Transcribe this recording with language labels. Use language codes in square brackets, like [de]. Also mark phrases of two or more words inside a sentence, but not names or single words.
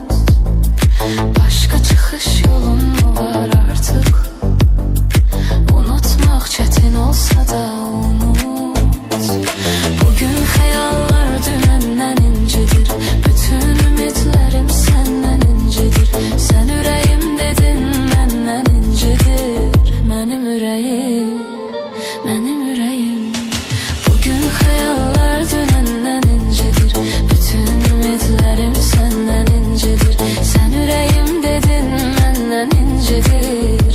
[tr] Başka çıkış yolun mu var artık? Unutmak çetin olsa da unut. Bugün hayallar dünenden incidir, bütün ümitlerim senden incidir. Sen yüreğim [az] ürəyim, mənim ürəyim. Bugün xəyallar dünəndən incidir, bütün ümidlərim səndən incidir. Sən ürəyim dedin, məndən incidir.